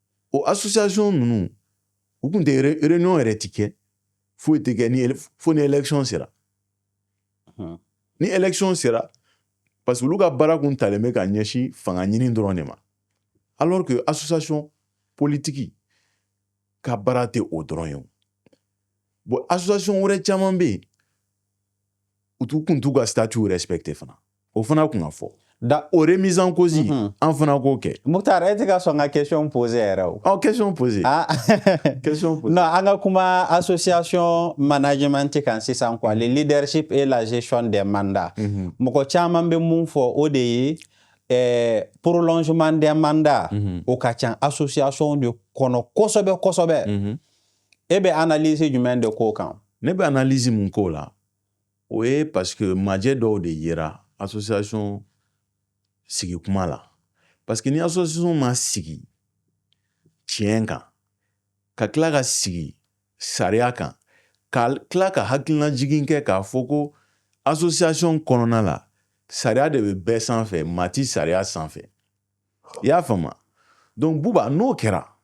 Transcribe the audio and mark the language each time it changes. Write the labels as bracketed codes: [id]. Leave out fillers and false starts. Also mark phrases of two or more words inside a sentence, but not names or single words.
[bm] o association ninnu u kun tɛ réunion yɛrɛ ti kɛ foyi tɛ kɛ fo ni élection sera ni élection sera [fr] parce que [bm] olu ka baara kun talen bɛ ka ɲɛsin fanga ɲini dɔrɔn de ma [fr] alors que association politique [bm] ka baara tɛ o dɔrɔn ye bon association wɛrɛ caman bɛ yen u kun t'u ka [fr] statut respecté [bm] fana o fana kun ka fɔ o [fr] remise en cause [bm] an fana k'o kɛ Mukhtar e tɛ ka sɔn ka [fr] question poser [bm] yɛrɛ o [fr] question poser question poser non [bm] an ka kuma association management kan sisan quoi [fr] le leadership et la gestion des mandats [bm] mɔgɔ caman bɛ mun fɔ o de ye [fr] prolongement des mandats [bm] o ka ca association de kɔnɔ kosɛbɛ kosɛbɛ e bɛ analyse jumɛn de k'o kan ne bɛ analyse mun k'o la o ye [fr] parce que [bm] majɛ dɔw de yera association sigi kuma la [fr] parce que [bm] ni association ma sigi tiɲɛ kan ka tila ka sigi sariya kan ka tila ka hakilina jigin kɛ k'a fɔ ko association kɔnɔna la sariya de bɛ bɛɛ sanfɛ maa ti sariya sanfɛ i y'a faamu donc Buba n'o kɛra